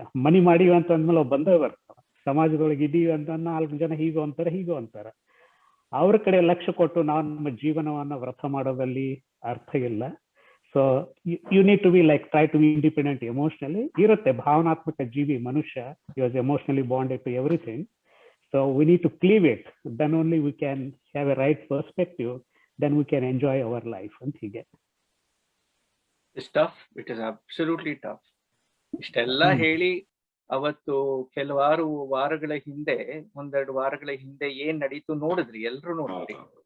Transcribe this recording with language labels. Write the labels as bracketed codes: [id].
[kn] ಮನಿ ಮಾಡಿವಿ ಅಂತ ಅಂದ್ಮೇಲೆ ಅವು ಬಂದೇ ಬರ್ತಾವ. ಸಮಾಜದೊಳಗೆ ಇದೀವಿ ಅಂತ 4 ಜನ ಹೀಗೋ ಅಂತಾರೆ, ಹೀಗೋ ಅಂತಾರೆ. ಅವ್ರ ಕಡೆ ಲಕ್ಷ್ಯ ಕೊಟ್ಟು ನಾವು ನಮ್ಮ ಜೀವನವನ್ನ ವ್ರತ ಮಾಡೋದಲ್ಲಿ ಅರ್ಥ ಇಲ್ಲ. [en] So you need to be like try to be independent emotionally. [kn] ಇರುತ್ತೆ ಭಾವನಾತ್ಮಕ ಜೀವಿ ಮನುಷ್ಯ, [en] You was emotionally bonded to everything. So we need to cleave it. Then only we can have a right perspective. Then we can enjoy our life. And [kn] hige. [en] It's tough. It is absolutely tough. [kn] ಇಷ್ಟೆಲ್ಲ ಹೇಳಿ ಅವತ್ತು ಕೆಲವಾರು ವಾರಗಳ ಹಿಂದೆ, ಒಂದೆರಡು ವಾರಗಳ ಹಿಂದೆ ಏನ್ ನಡೀತು ನೋಡಿದ್ರಿ, ಎಲ್ರು ನೋಡಿದ್ರಿ.